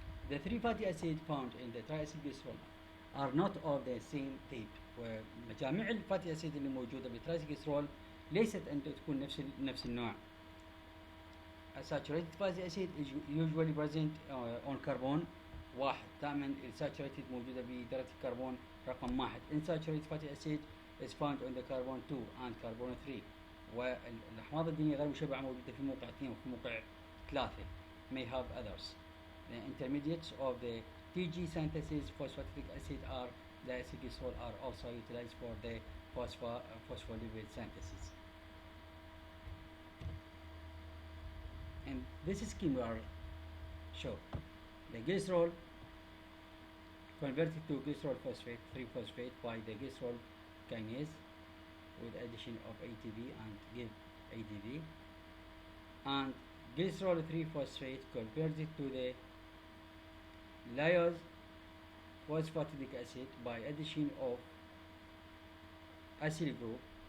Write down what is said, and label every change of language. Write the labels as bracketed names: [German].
[English] The three fatty acids found in the triacylglycerol are not of the same type [Arabic] ومجاميع الفاتي أسيد اللي موجودة بالترايسيلجليسرول ليست أن تكون نفس النوع. [English] saturated fatty acid is usually present on carbon واحد. [Arabic] دائما saturated موجودة بدرجة الكربون رقم واحد. [English] Unsaturated fatty acid is found on the carbon 2 and carbon 3. [Arabic] والأحماض الدهنية غير مشبعة موجودة في موقع 2 وفي موقع 3. [English] may have others. The intermediates of the TG synthesis phosphatic acid are the acetylglycerol are also utilized for the phospholipid synthesis. And this scheme will show the glycerol converted to glycerol phosphate 3-phosphate by the glycerol kinase with addition of ATP and give ADP, and glycerol 3-phosphate converted to the lyose phosphatidic acid by addition of acyl group